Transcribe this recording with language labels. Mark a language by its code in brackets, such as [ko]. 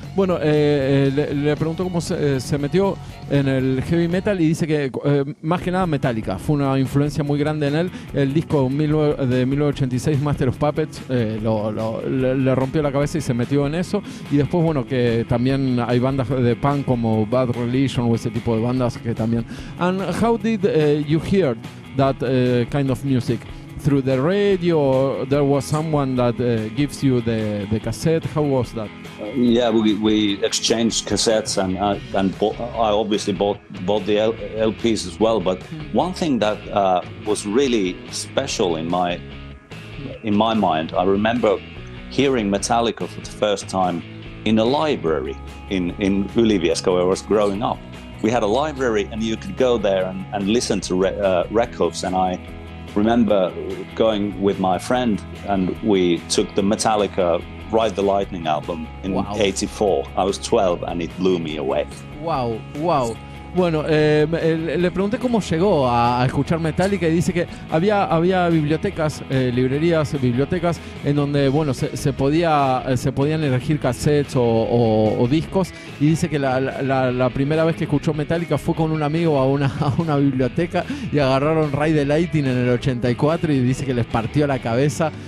[es] Bueno, le preguntó cómo se metió en el heavy metal y dice que más que nada Metallica fue una influencia muy grande en él. El disco de 1986, Master of Puppets, le rompió la cabeza y se metió en eso. Y después, bueno, que también hay bandas de punk como Bad Religion o ese tipo de bandas que también. [en] And how did you hear that kind of music? Through the radio, or there was someone that gives you the cassette? How was that? Yeah, we exchanged cassettes, and I obviously bought the LPs as well. But one thing that was really special in my mind, I remember hearing Metallica for the first time in a library in Ylivieska, where I was growing up. We had a library, and you could go there and listen to records, and I remember going with my friend, and we took the Metallica Ride the Lightning album in '84. I was 12 and it blew me away. Wow. [es] Bueno, le pregunté cómo llegó a escuchar Metallica y dice que había bibliotecas, librerías, bibliotecas en donde, bueno, se podían elegir cassettes o discos, y dice que la primera vez que escuchó Metallica fue con un amigo a una biblioteca y agarraron Ride the Lightning en el 84 y dice que les partió la cabeza.